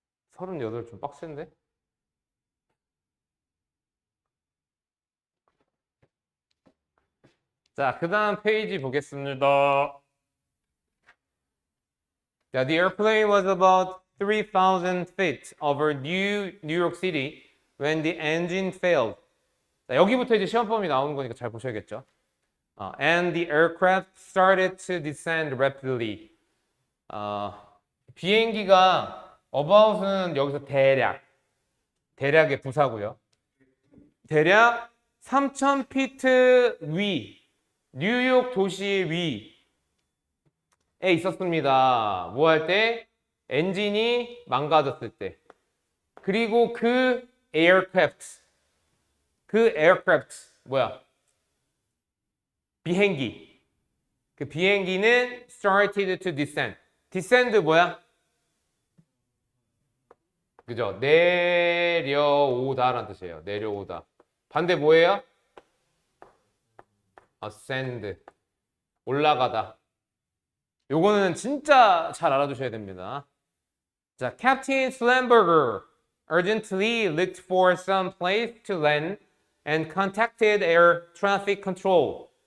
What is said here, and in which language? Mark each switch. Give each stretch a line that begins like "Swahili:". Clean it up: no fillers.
Korean: 서른여덟 좀 빡센데? 자, 그 다음 페이지 보겠습니다.
English: 자, the airplane was about 3,000 feet over New York City when the engine failed.
Korean: 자, 여기부터 이제 시험범위 나오는 거니까 잘 보셔야겠죠.
English: And the aircraft started to descend rapidly.
Korean: 비행기가 about은 여기서 대략의 부사고요. 대략 3,000피트 위, 뉴욕 도시 위에 있었습니다. 뭐 할 때? 엔진이 망가졌을 때. 그리고 그 aircraft 뭐야? 비행기. 그 비행기는
English: started to descend.
Korean: descend 뭐야? 그죠? 내려오다라는 뜻이에요. 내려오다. 반대 뭐예요? ascend. 올라가다. 요거는 진짜 잘 알아두셔야 됩니다.
English: 자, Captain Slamberger urgently looked for some place to land and contacted air traffic control.